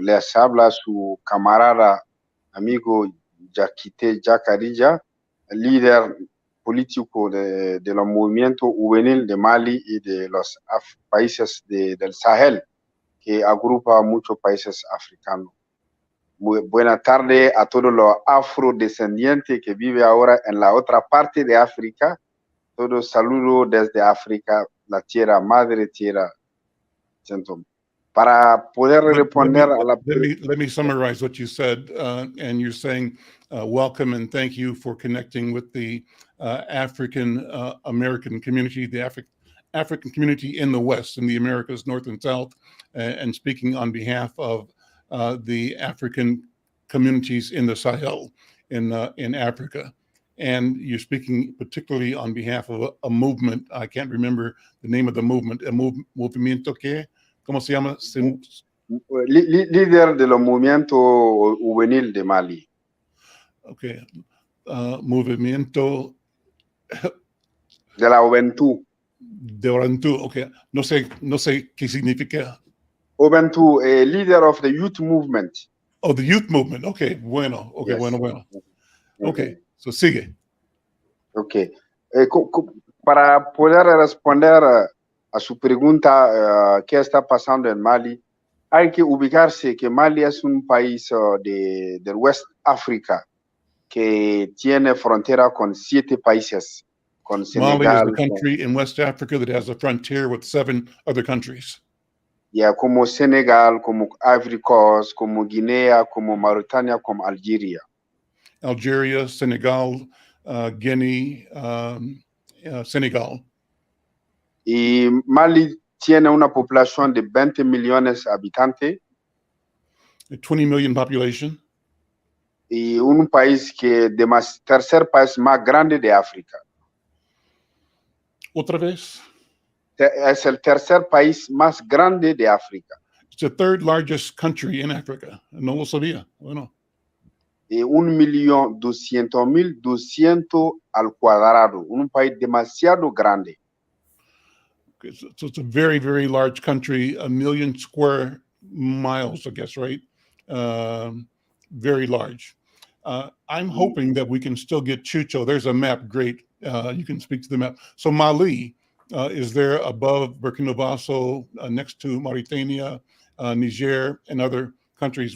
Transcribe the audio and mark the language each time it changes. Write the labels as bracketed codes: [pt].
[es] Les habla su camarada, amigo Yaquite Yacarilla, líder político de los movimientos juvenil de Mali y de los países del Sahel, que agrupa muchos países africanos. Muy buena tarde a todos los afrodescendientes que viven ahora en la otra parte de África. Todos saludos desde África, la tierra, madre tierra. Para poder responder a la [en] let me summarize what you said, and you're saying welcome and thank you for connecting with the African American community, the African community in the West, in the Americas, North and South, and speaking on behalf of the African communities in the Sahel, in Africa. And you're speaking particularly on behalf of a movement. I can't remember the name of the movement. [es] Movimiento que, ¿cómo se llama? Líder de los movimientos juvenil de Mali. Okay. Movimiento de la juventud. De juventud, okay. No sé qué significa. [en] Juventud, leader of the youth movement. Oh, the youth movement. Okay, [es] bueno. [en] Okay, yes. [es] Bueno. [en] Okay, so [es] sigue. Okay. Para poder responder a su pregunta, ¿qué está pasando en Mali? Hay que ubicarse que Mali es un país del West África que tiene frontera con 7 países. Con Senegal, [en] Mali is the country in West Africa that has a frontier with 7 other countries. [es] Yeah, como Senegal, como Ivory Coast, como Guinea, como Mauritania, como Algeria. Algeria, Senegal, Guinea, Senegal. Y Mali tiene una población de 20 millones de habitantes. [en] A 20 million population. [es] Y un país que es tercer país más grande de África. ¿Otra vez? Es el tercer país más grande de África. [en] It's the 3rd largest country in Africa. [es] No lo sabía. Bueno. Y 1.200.200 al cuadrado. Un país demasiado grande. [en] Okay, so it's a very, very large country, 1 million square miles, I guess, right? Very large. I'm hoping that we can still get Chucho. There's a map. Great. You can speak to the map. So Mali is there above Burkina Faso, next to Mauritania, Niger, and other countries.